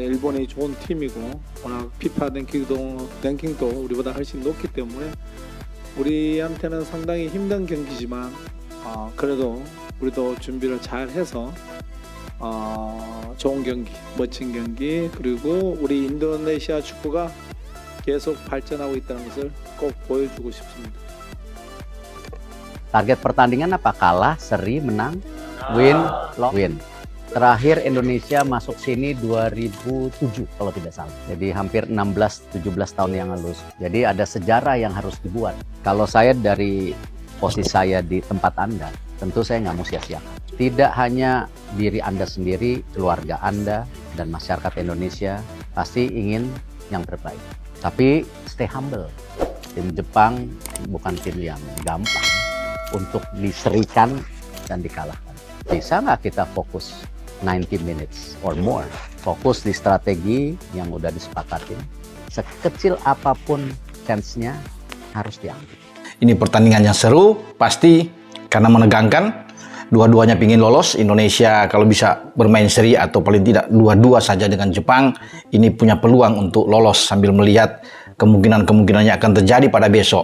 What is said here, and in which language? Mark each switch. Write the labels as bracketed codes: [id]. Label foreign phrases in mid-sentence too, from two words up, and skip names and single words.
[ko] 일본이 좋은 팀이고 워낙 피파 랭킹도 우리보다 훨씬 높기 때문에 우리한테는 상당히 힘든 경기지만 그래도 우리도 준비를 잘 해서 좋은 경기, 멋진 경기 그리고 우리 인도네시아 축구가 계속 발전하고 있다는 것을 꼭 보여주고 싶습니다. [id] Target pertandingan apa? Kalah, seri, menang, [en] win, win. [id] Terakhir Indonesia masuk sini 2007 kalau tidak salah. Jadi hampir 16-17 tahun yang lalu. Jadi ada sejarah yang harus dibuat. Kalau saya dari posisi saya di tempat Anda, tentu saya nggak mau sia-siakan. Tidak hanya diri Anda sendiri, keluarga Anda, dan masyarakat Indonesia pasti ingin yang terbaik. Tapi [en] stay humble. [id] Tim Jepang bukan tim yang gampang untuk diserikan dan dikalahkan. Bisa nggak kita fokus 90 [en] minutes or more? [id] Fokus di strategi yang udah disepakatin. Sekecil apapun chance-nya harus diambil. Ini pertandingan yang seru, pasti karena menegangkan. Dua-duanya ingin lolos. Indonesia kalau bisa bermain seri atau paling tidak 2-2 saja dengan Jepang, ini punya peluang untuk lolos sambil melihat kemungkinan-kemungkinannya akan terjadi pada besok.